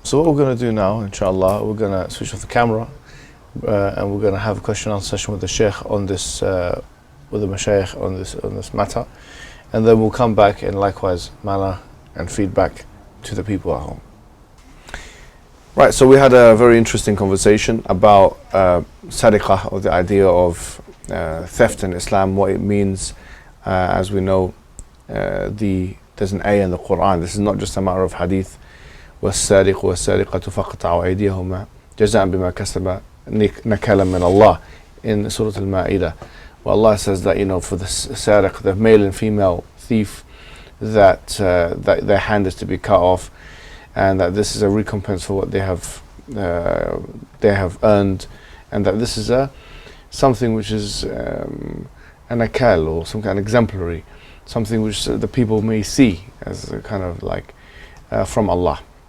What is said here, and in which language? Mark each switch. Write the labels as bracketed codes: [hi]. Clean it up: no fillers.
[en] So what we're going to do now, inshallah, we're going to switch off the camera, and we're going to have a question and answer session with the Sheikh on this, with the Mashaykh on this matter, and then we'll come back in likewise manner and feedback to the people at home. Right. So we had a very interesting conversation about sariqah, or the idea of theft in Islam, what it means. As we know, there's an ayah in the Quran. This is not just a matter of hadith. [ar] وَالسَّارِقُ وَالسَّارِقَةُ فَقْطَعُوا أَيْدِيَهُمَا جَزَاءً بِمَا كَسَبَ نَكَالًا مِنَ اللَّهِ [en] in Surah Al-Ma'idah. Well, Allah says that, for the sariq, the male and female thief, that their hand is to be cut off, and that this is a recompense for what they have earned, and that this is something which is an akal or some kind of exemplary, something which the people may see as a kind of like from Allah.